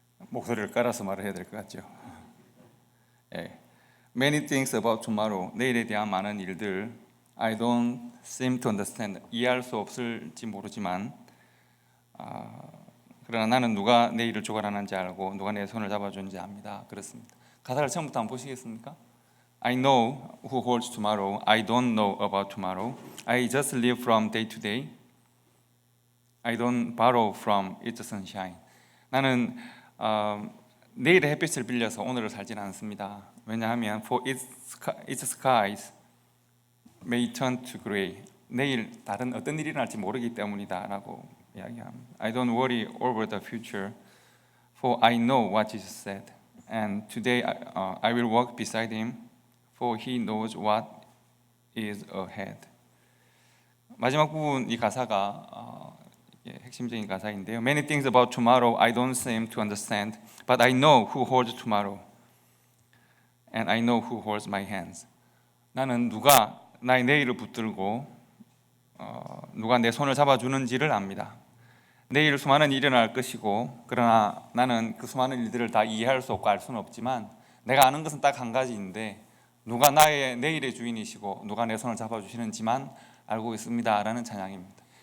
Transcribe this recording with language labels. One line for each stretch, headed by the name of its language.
Korean: 목소리를 깔아서 말을 해야 될 것 같죠.
English: Many things about tomorrow.
Korean: 내일에 대한 많은 일들
English: I don't seem to understand.
Korean: 이해할 수 없을지 모르지만 그러나 나는 누가 내 일을 주관하는지 알고 누가 내 손을 잡아주는지 압니다. 그렇습니다. 가사를 처음부터 한번 보시겠습니까?
English: I know who holds tomorrow. I don't know about tomorrow. I just live from day to day. I don't borrow from its sunshine.
Korean: 나는 내일의 햇빛을 빌려서 오늘을 살지는 않습니다. 왜냐하면
English: for its skies may turn to gray.
Korean: 내일 다른 어떤 일이 일어날지 모르기 때문이다라고 이야기합니다.
English: I don't worry over the future, for I know what Jesus said. And today I will walk beside him, for he knows what is ahead.
Korean: 마지막 부분 이 가사가 핵심적인 가사인데요.
English: Many things about tomorrow I don't seem to understand, but I know who holds tomorrow, and I know who holds my hands.
Korean: 나는 누가 나의 내일을 붙들고 누가 내 손을 잡아주는지를 압니다. 내일 수많은 일이 일어날 것이고 그러나 나는 그 수많은 일들을 다 이해할 수 없고 알 수는 없지만 내가 아는 것은 딱 한 가지인데 누가 나의 내일의 주인이시고 누가 내 손을 잡아주시는지만 알고 있습니다 라는 찬양입니다.